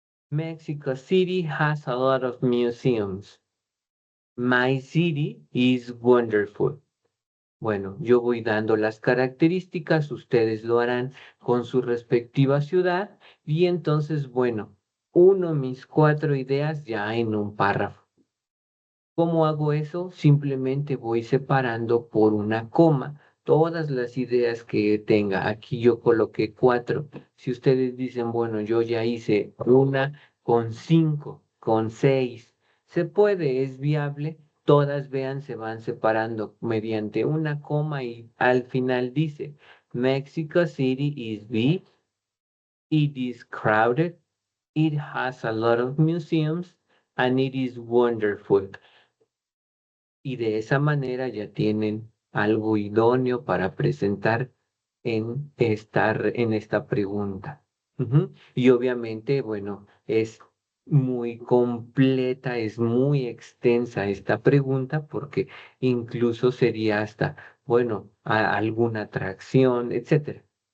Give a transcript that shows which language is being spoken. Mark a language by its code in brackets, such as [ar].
[en] Mexico City has a lot of museums. My city is wonderful. [es] Bueno, yo voy dando las características, ustedes lo harán con su respectiva ciudad y entonces, bueno, uno mis 4 ideas ya en un párrafo. ¿Cómo hago eso? Simplemente voy separando por una coma todas las ideas que tenga. Aquí yo coloqué 4. Si ustedes dicen, bueno, yo ya hice una con 5, con 6, se puede, es viable. Todas vean, se van separando mediante una coma y al final dice, [en] Mexico City is big, it is crowded, it has a lot of museums, and it is wonderful. [es] Y de esa manera ya tienen algo idóneo para presentar en esta pregunta. Ujú. Y obviamente, bueno, es muy completa, es muy extensa esta pregunta porque incluso sería hasta, bueno, alguna atracción, etcétera.